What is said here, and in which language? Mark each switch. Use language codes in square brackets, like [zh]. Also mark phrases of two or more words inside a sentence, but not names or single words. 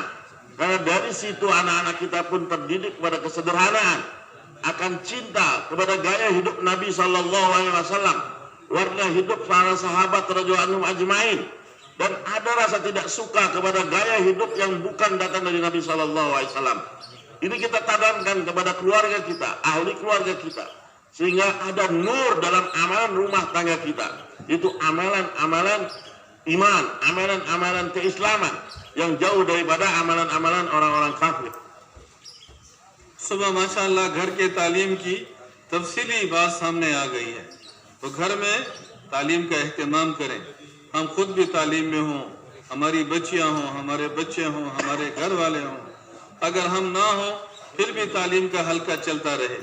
[ms] Karena dari situ anak-anak kita pun terdidik kepada kesederhanaan, akan cinta kepada gaya hidup Nabi SAW, warna hidup para sahabat [ar] رضي الله عنهم أجمعين, [ms] dan ada rasa tidak suka kepada gaya hidup yang bukan datang dari Nabi SAW. Ini kita tanamkan kepada keluarga kita, ahli keluarga kita, sehingga ada nur dalam amalan rumah tangga kita. Itu amalan-amalan iman, amalan-amalan keislaman yang jauh daripada amalan-amalan orang-orang kafir. [hi] सुबह माशाअल्लाह घर के तालीम की तफसीली बात सामने आ गई है, तो घर में तालीम का एहतमाम करें। हम खुद भी तालीम में हों, हमारी बच्चियां हों, हमारे बच्चे हों, हमारे घर वाले हों। अगर हम ना हो फिर भी तालीम का हल्का चलता रहे।